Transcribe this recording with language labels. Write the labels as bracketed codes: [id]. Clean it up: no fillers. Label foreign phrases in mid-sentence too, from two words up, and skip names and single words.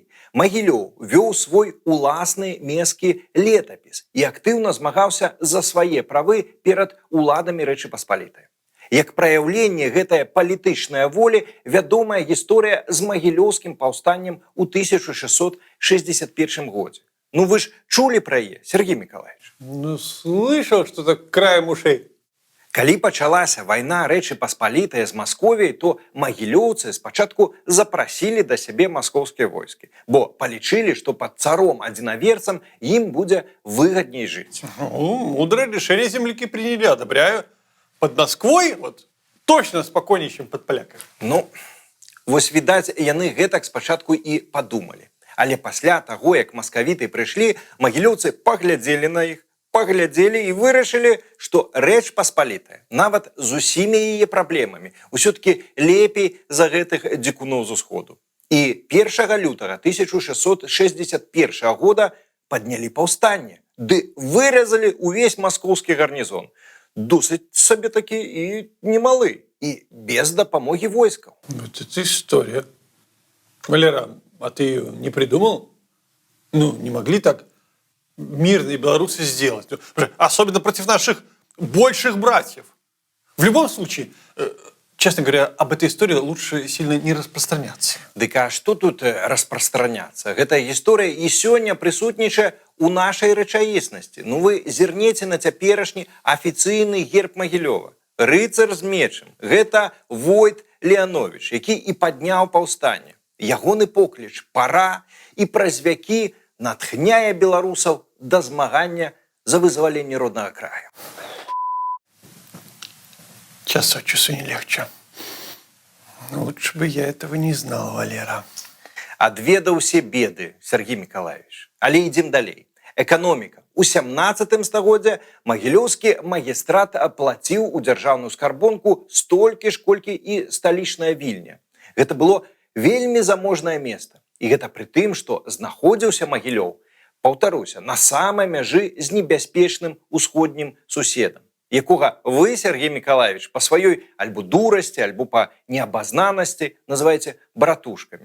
[be] Магілёў вёў свой уласны мескі летапіс і актыўна змагаўся за свае правы перад уладамі Рэчы Паспалітай. Як праяўленне гэтае палітычнае волі вядомая гісторыя з магілёўскім паўстаннем у 1661 годзе. Ну вы ж чулі пра яе, Сергей Миколаевич? Ну, [ru] слышал что-то краем ушей. [be] Калі пачалася вайна Рэчы Паспалітай з Масковіяй, то магілёўцы спачатку запрасілі да сябе маскоўскія войскі, бо палічылі, што пад царом-адзінаверцам ім будзе выгадней жыць. Ну, [ru] мудрое решение земляки приняли, одобряю. Под Москвой вот точно спокойнее, чем под поляками. [be] Ну, вось відаць, яны гэтак спачатку і падумалі. Але пасля таго, як маскавіты прыйшлі, магілёўцы паглядзелі на іх, паглядзелі і вырашылі, што Рэч Паспалітая, нават з усімі яе праблемамі, усё-ткі лепей за гэтых дзікуноў з усходу. І 1 лютага 1661 года паднялі паўстанне, ды выразалі ўвесь маскоўскі гарнізон. Досыць сабе такі і немалы, і без дапамогі войскаў. [ru] Вот это история. Валера, а ты ее не придумал? Ну, не могли так мирные белорусы сделать. Особенно против наших больших братьев. В любом случае, честно говоря, об этой истории лучше сильно не распространяться. [be] Дык а што тут распрастраняцца? Гэтая гісторыя і сёння прысутнічае у нашай рэчаіснасці. Ну вы зірнеце на цяперашні афіцыйны герб Магілёва. Рыцар з мечам. Гэта Войт Леанович, які і падняў паўстанне. Ягоны покліч «Пара» і праз вякі натхняе беларусаў да змагання за вызваленне роднага краю. [ru] Час от часу не легче. Лучше бы я этого не знал, Валера. [be] Адведаў усе беды, Сергей Миколаевич. Але ідзем далей. Эканоміка. У 17 стагоддзе магілёўскі магістрат аплаціў у дзяржаўную скарбонку столькі ж, колькі і сталічная Вільня. Гэта было вельмі заможнае место. І гэта пры тым, што знаходзіўся Магілёў, паўтаруся, на самай мяжы з небяспечным усходнім суседам, якога вы, Сергей Миколаевич, па сваёй альбо дурасці, альбо па неабазнанасці называеце братушкамі.